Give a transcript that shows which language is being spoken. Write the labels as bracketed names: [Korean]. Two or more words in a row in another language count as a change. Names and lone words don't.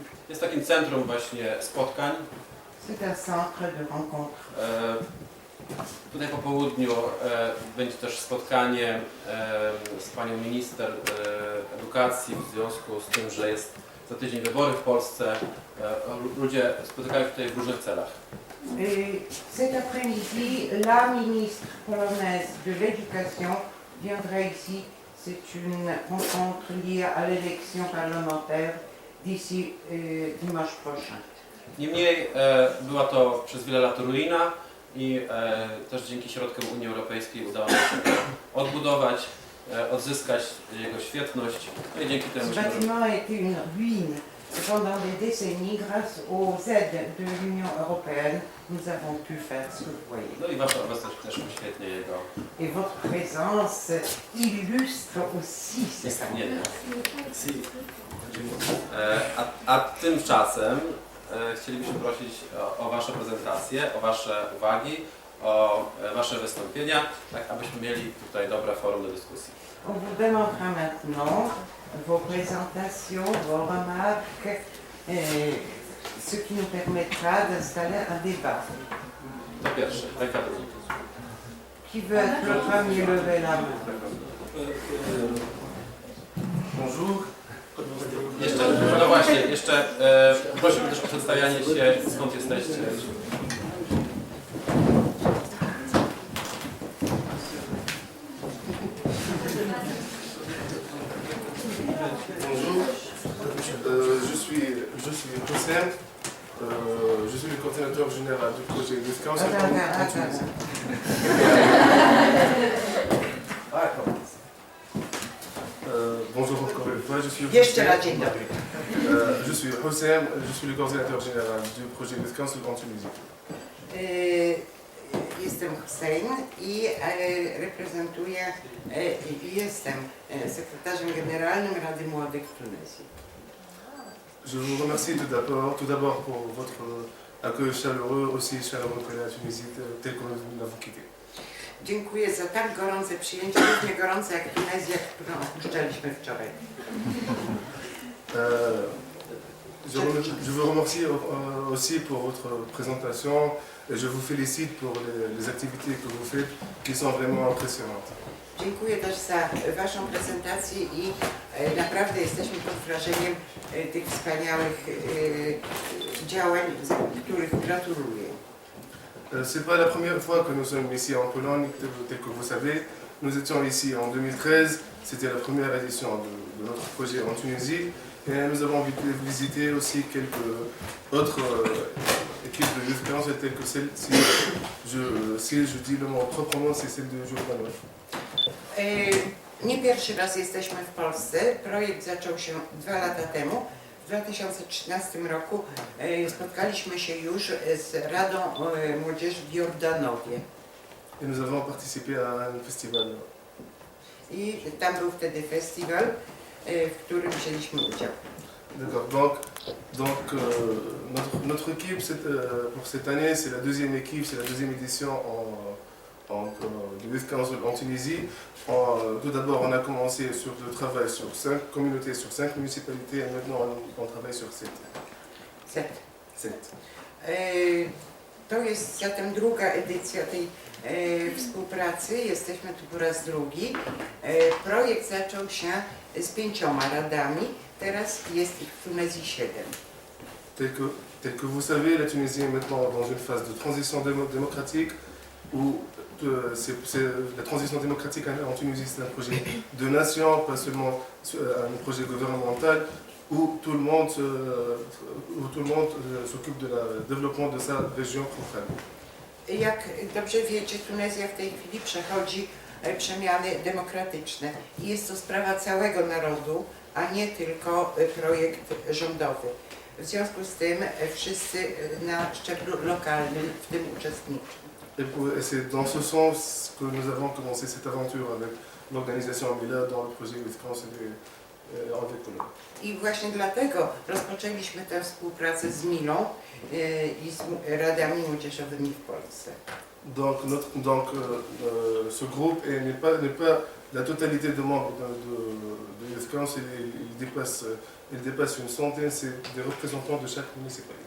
[Polish] Jest takim centrum właśnie spotkań. [French] C'est un centre de rencontre. [Polish] Tutaj po południu będzie też spotkanie z panią minister edukacji w związku z tym, że jest za tydzień wybory w Polsce. Ludzie spotykają się tutaj w różnych celach. [French] Et cet après-midi, la ministre polonaise de l'Éducation viendra ici. C'est une rencontre liée à l'élection parlementaire d'ici dimanche prochain. [Polish] Niemniej była to przez wiele lat ruina i też dzięki środkom Unii Europejskiej udało nam się to odbudować, odzyskać jego świetność. No i dzięki temu [French] Ce bâtiment a été une ruine. Pendant des décennies, grâce aux aides de l'Union européenne, nous avons pu faire ce que vous voyez. [Polish] no i wasza obecność też uświetnia jego [French] Et votre présence illustre aussi cette [Polish] istnienie. A tymczasem chcielibyśmy prosić o wasze prezentacje, o wasze uwagi, o wasze wystąpienia, tak abyśmy mieli tutaj dobre forum do dyskusji. [French] On vous demandera maintenant vos présentations, vos remarques, ce qui nous permettra d'installer un débat. [Polish] To pierwsze, ręka drugi. [French] Qui veut être le premier lever la main? Bonjour. [Polish] Jeszcze, no właśnie, jeszcze prosimy też o przedstawianie się, skąd jesteście. [French] Bonjour. Je suis Hussein. Je suis le coordinateur général du projet Discount. Attends. Ah, comment [Polish] Jeszcze raz dzień dobry. [French] Je suis Hossein, je suis le coordinateur général du projet Youth Council en Tunisie. [Polish] Jestem Hussein i reprezentuję, jestem sekretarzem generalnym Rady Młodych w Tunezji. [French] Je vous remercie tout d'abord pour votre accueil chaleureux, aussi chaleureux que la Tunisie, tel que nous l'avons quitté. [Polish] Dziękuję za tak gorące przyjęcie, równie gorące jak Tunezja, którą opuszczaliśmy wczoraj. [French] Je vous remercie aussi pour votre présentation et je vous félicite pour les activités que vous faites qui sont vraiment impressionnantes. [Polish] Dziękuję też za Waszą prezentację i naprawdę jesteśmy pod wrażeniem tych wspaniałych działań, za których gratuluję. [French] C'est pas la première fois que nous sommes ici en Pologne, tel que vous savez. Nous étions ici en 2013, c'était la première édition de notre projet en Tunisie. Et nous avons visité aussi quelques autres équipes de Youth Council telles que celle-ci. Si je dis le mot proprement, c'est celle de Jourdanow. [Polish] Nie pierwszy raz jesteśmy w Polsce. Projekt zaczął się 2 lata temu. W 2013 roku spotkaliśmy się już z Radą Młodzieży w Jordanowie. [French] Et nous avons participé à un festival. [Polish] I tam był wtedy festiwal, w którym wzięliśmy udział. [French] D'accord, donc notre équipe pour cette année, c'est la deuxième équipe, c'est la deuxième édition du Youth Council en Tunisie. Tout d'abord, on a commencé sur le travail sur 5 communautés, sur 5 municipalités, et maintenant on travaille sur 7. 7. [Polish] To jest zatem druga edycja tej współpracy. Jesteśmy tu po raz drugi. Projekt zaczął się z 5 radami, teraz jest ich w Tunezji 7. [French] Tel que vous savez, la Tunisie est maintenant dans une phase de transition démocratique où la transition démocratique en Tunisie, c'est un projet de nation, pas seulement un projet gouvernemental, où tout le monde s'occupe de développement de sa région propre. [Polish] Jak dobrze wiecie, Tunezja w tej chwili przechodzi przemiany demokratyczne i jest to sprawa całego narodu, a nie tylko projekt rządowy. W związku z tym wszyscy na szczeblu lokalnym w tym uczestniczą. [French] Et c'est dans ce sens que nous avons commencé cette aventure avec l'organisation Mila dans le projet Youth Council avec Pologne. [Polish] I właśnie dlatego rozpoczęliśmy tę współpracę z Milą i z radami młodzieżowymi w Polsce. [French] Donc ce groupe n'est pas la totalité des membres de Youth Council, il dépasse une centaine, c'est des représentants de chaque municipalité.